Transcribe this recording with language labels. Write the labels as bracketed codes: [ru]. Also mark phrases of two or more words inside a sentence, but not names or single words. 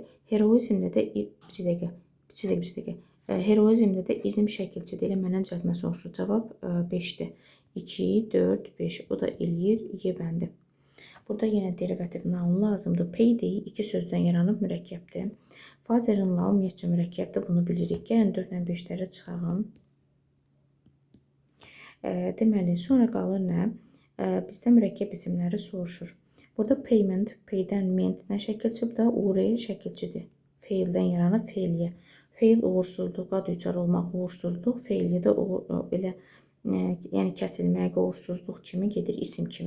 [az] Heroizmdə də heroizmdə də izm şəkilçidir. Elə məndən düzəltmə soruşur. Cavab 5-dir. 2, 4, 5. O da eləyir Y bəndi. Burada yenə [en] derivativ noun [az] lazımdır. Payday iki sözdən yaranıb mürəkkəbdir. Father-in-law ümumiyyətcə mürəkkəbdir, bunu bilirik. Gəlin 4 ilə 5-ləri çıxaralım. Deməli, sonra qalır nə? Bizdə mürəkkəb isimləri soruşur. Burada payment, paydən ment-dən şəkil çıxıb da ur şəkilçidir. Feildən yaranıb feilyə. Feil uğursuzluğa düçar olmaq, uğursuzluq, feilyə də elə yəni kəsilmək, uğursuzluq kimi gedir, isim kimi.